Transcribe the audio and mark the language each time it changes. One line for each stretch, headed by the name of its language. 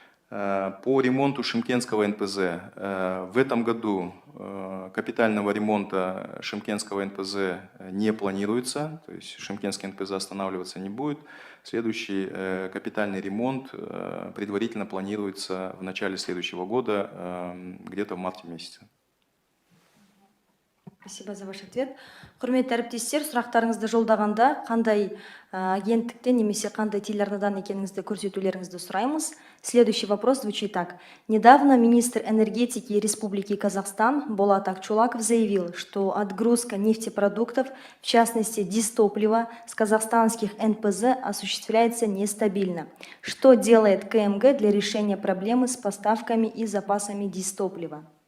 Russian: По ремонту Шымкентского НПЗ. В этом году капитального ремонта Шымкентского НПЗ не планируется, то есть Шымкентский НПЗ останавливаться не будет. Следующий капитальный ремонт предварительно планируется в начале следующего года, где-то в марте месяце. Спасибо за ваш ответ.
Kazakh: Құрметті әріптестер, сұрақтарыңызды жолдағанда қандай агенттіктен немесе қандай телеарнадан екеніңізді көрсетулеріңізді сұраймыз.
Russian: Следующий вопрос звучит так. Недавно министр энергетики Республики Казахстан Болат Акчулаков заявил, что отгрузка нефтепродуктов, в частности дистоплива, с казахстанских НПЗ осуществляется нестабильно. Что делает КМГ для решения проблемы с поставками и запасами дистоплива?